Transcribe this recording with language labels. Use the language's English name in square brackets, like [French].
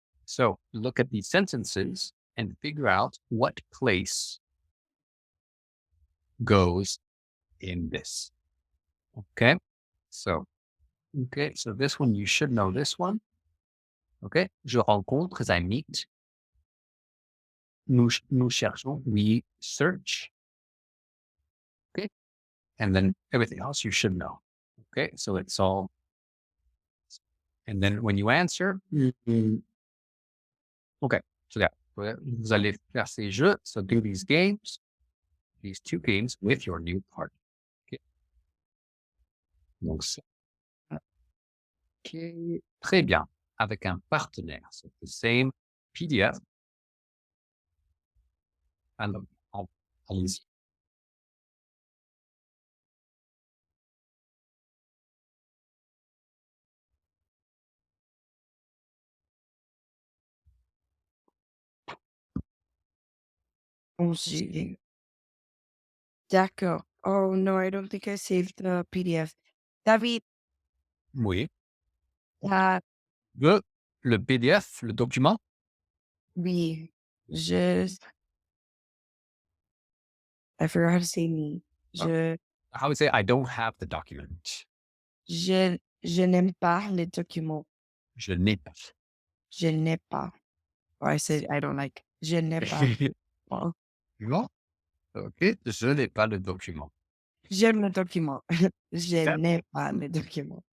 [English] So, look at these sentences and figure out what place goes in this. Okay? So this one, you should know this one. Okay? [French] Je rencontre, [English] as I meet. [French] Nous cherchons, [English] we search. Okay? And then everything else you should know. Okay? So it's all. And then when you answer, okay. So yeah, [French] vous allez faire ces jeux. [English] So do these games, these 2 games with your new partner. Okay? [French] Donc, OK. Très bien. Avec un partenaire. [English] So the same PDF. [French] Alors, allez-y. D'accord. [English] Oh no, I don't think I saved the PDF. David, [French] Oui. ah, Le PDF, le document? [English] oui, I forgot how to say me. How would say I don't have the document? [French] Je n'aime pas les documents. Je n'ai pas. Je n'ai pas. [English] Or I said I don't like. [French] Je n'ai pas. Oh, Non? OK. Je n'ai pas le document. j'aime le document. Je Ça- n'ai pas le document.